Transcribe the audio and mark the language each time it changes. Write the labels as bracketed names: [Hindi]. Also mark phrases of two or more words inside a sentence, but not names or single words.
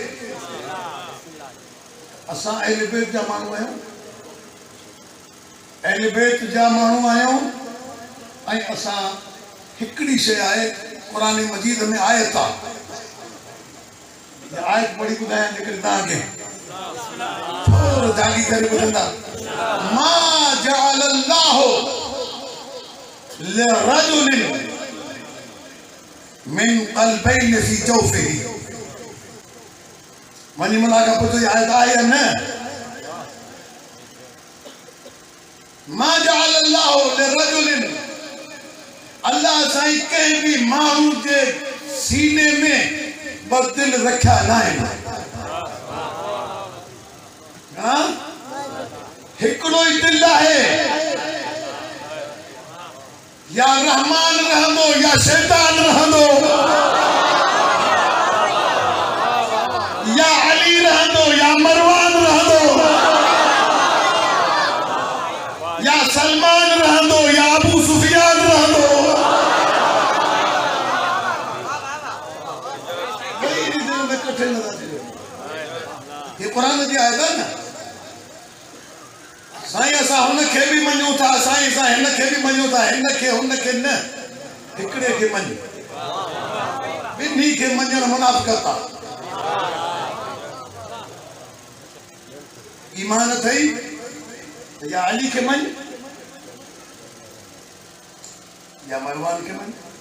[Sindhi] असां अहले बैत जा माण्हू आहियूं, अहले बैत जा माण्हू आहियूं ऐं असां हिकिड़ी शइ आहे क़ुरान मजीद में आयत आहे, आयत पढ़ी ॿुधायां जेकॾहिं तव्हांखे थोरो जागी करे ॿुधंदा। [Arabic] ما جعل الله لرجل من قلبين في جوفه. [Sindhi] वञी मना खां पुछो आयत आहे या न? [Arabic] ما جعل الله لرجل, [Sindhi] अल्लाह साईं कंहिं बि माण्हू जे सीने में ॿ दिल रखिया न आहिनि। हिकिड़ो ई दिल आहे, या रहमान रहंदो या शैतान रहंदो, या अली रहंदो या मरवान रहंदो, या सलमान रहंदो या अबू सुफियान रहंदो। [Urdu] یہ قرآن جی آیت ہے نا. [Sindhi] साईं असां हुनखे बि मञूं था, साईं असां हिनखे बि मञूं था, हिनखे हुनखे न, हिकिड़े खे मञ। ॿिन्ही खे मञणु मुनाफ़िक़त आहे। ईमान अथई या अली खे मञ या मरवान खे मञ।